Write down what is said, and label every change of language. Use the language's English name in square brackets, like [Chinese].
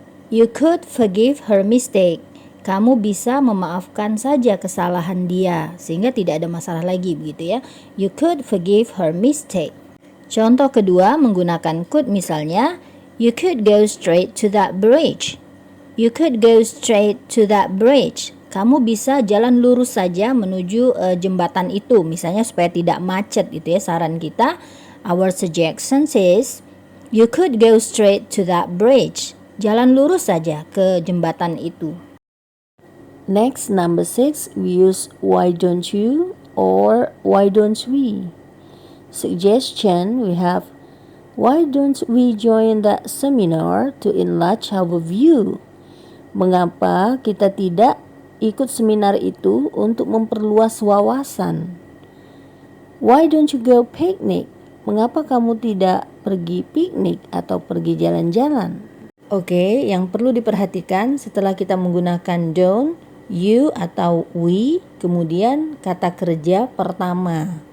[English] You could forgive her mistake. [Indonesian] Kamu bisa memaafkan saja kesalahan dia, sehingga tidak ada masalah lagi, begitu ya. [English] You could forgive her mistake. [Indonesian] Contoh kedua, menggunakan could misalnya, [English] you could go straight to that bridge. You could go straight to that bridge. [Indonesian] Kamu bisa jalan lurus saja menuju jembatan itu, misalnya supaya tidak macet gitu ya. Saran kita, [English] our suggestion is you could go straight to that bridge. [Indonesian] Jalan lurus saja ke jembatan itu. [English] Next, number 6, we use why don't you or why don't we. Suggestion, we have why don't we join that seminar to enlarge our view? [Indonesian] Mengapa kita tidak ikut seminar itu untuk memperluas wawasan? [English] Why don't you go picnic? [Indonesian] Mengapa kamu tidak pergi piknik atau pergi jalan-jalan? Oke, yang perlu diperhatikan setelah kita menggunakan don't, you atau we, kemudian kata kerja pertama.